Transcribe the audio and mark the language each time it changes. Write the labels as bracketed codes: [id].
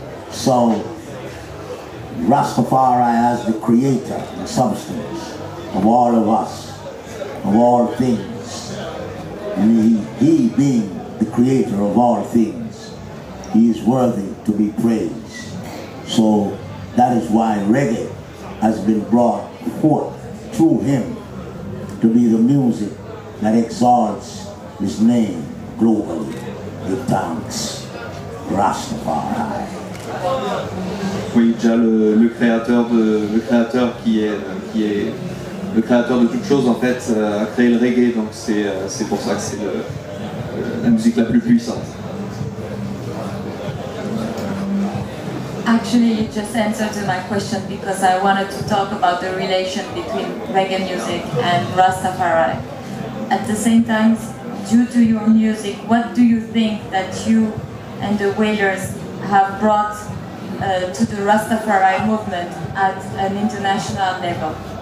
[en] So, Rastafari as the creator and substance of all of us, of all things, and he being the creator of all things, he is worthy to be praised. So that is why reggae has been brought forth through him to be the music that exalts his name globally. Give thanks, Rastafari. [fr] Oui, déjà le créateur qui est le créateur de toute chose en fait a créé le reggae, donc c'est pour ça que c'est la musique la plus puissante. [en] Actually, you just answered to my question because I wanted to talk about the relation between reggae music and Rastafari. At the same time, due to your music, what do you think that you and the Wailers have brought to the Rastafari movement at an international level?